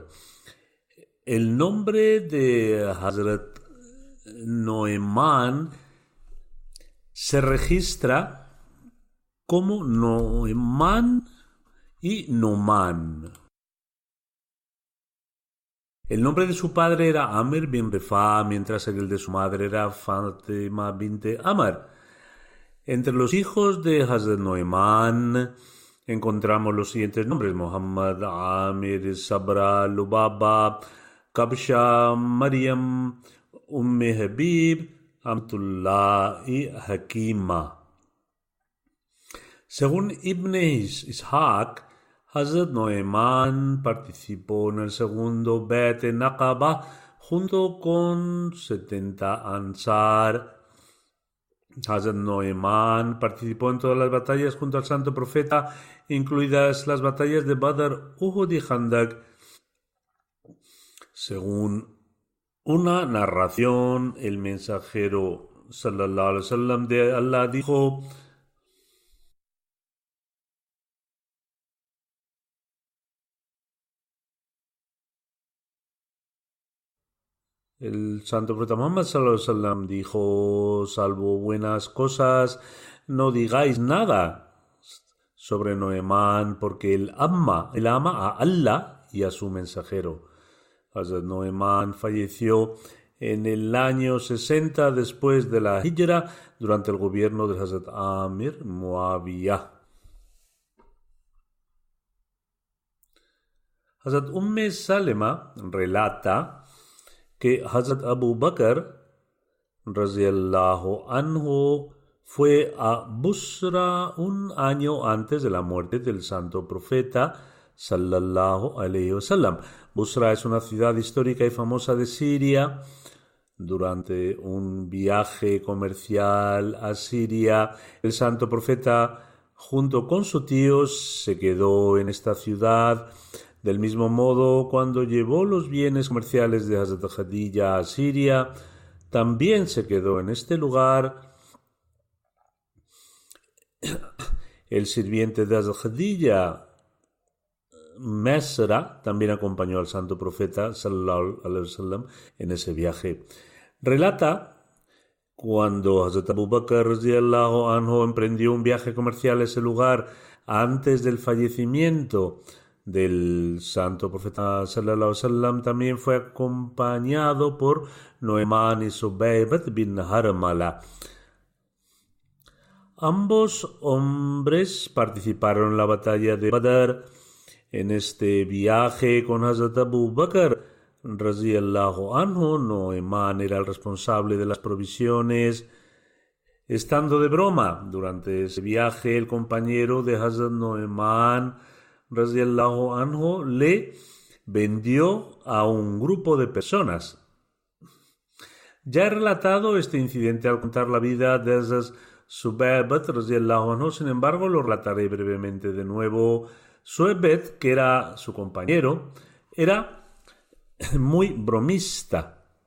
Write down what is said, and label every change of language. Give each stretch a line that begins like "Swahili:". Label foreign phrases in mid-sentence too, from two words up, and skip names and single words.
Spanish: El nombre de Hazrat Nu'ayman se registra como Nu'ayman y Nu'man. El nombre de su padre era Amr bin Rifa, mientras que el de su madre era Fatima bint Amr. Entre los hijos de Hazrat Nu'ayman encontramos los siguientes nombres: Muhammad, Amir, Sabra, Lubaba, Kabsha, Maryam, Habib, Amtullah y Hakima. Según Ibn Ishaq, Hazrat Nu'ayman participó en el segundo Bay'at Naqaba junto con 70 Ansar. Hazrat Nu'ayman participó en todas las batallas junto al Santo Profeta, incluidas las batallas de Badr, Uhud y Khandak. Según una narración, el mensajero
Arabic: صلى الله عليه وسلم
Spanish: de Allah dijo: el santo profeta Muhammad
Arabic: صلى الله عليه وسلم
Spanish: dijo: salvo buenas cosas, no digáis nada sobre Nu'ayman, porque él ama a Allah y a su mensajero. Hazrat Nu'ayman falleció en el año 60 después de la Hijra, durante el gobierno de Hazrat Amir Muawiyah. Hazrat Salema relata que Hazrat Abu Bakr
Arabic: رضي الله عنه
Spanish: fue a Busra un año antes de la muerte del santo profeta
Arabic: صلى الله عليه وسلم.
Spanish: Busra es una ciudad histórica y famosa de Siria. Durante un viaje comercial a Siria, el santo profeta junto con su tío se quedó en esta ciudad. Del mismo modo, cuando llevó los bienes comerciales de Hazrat Khadija a Siria, también se quedó en este lugar. El sirviente de Hazrat Khadija, Mesra, también acompañó al santo profeta
Arabic: صلى الله عليه وسلم
Spanish: en ese viaje. Relata cuando Hazrat Abu Bakr
Arabic: رضي الله عنه
Spanish: emprendió un viaje comercial a ese lugar antes del fallecimiento del santo profeta
Arabic: صلى الله عليه وسلم,
Spanish: también fue acompañado por Nu'man y Subaybat bin Harmala. Ambos hombres participaron en la batalla de Badr. En este viaje con Hazrat Abu Bakr
Arabic: رضي الله عنه,
Spanish: Nu'man era el responsable de las provisiones. Estando de broma durante ese viaje, el compañero de Hazrat Nu'man
Arabic: رضي الله عنه
Spanish: le vendió a un grupo de personas. Ya he relatado este incidente al contar la vida de Hazrat Subaybat
Arabic: رضي الله عنه,
Spanish: sin embargo lo relataré brevemente de nuevo. Subaybat, que era su compañero, era muy bromista.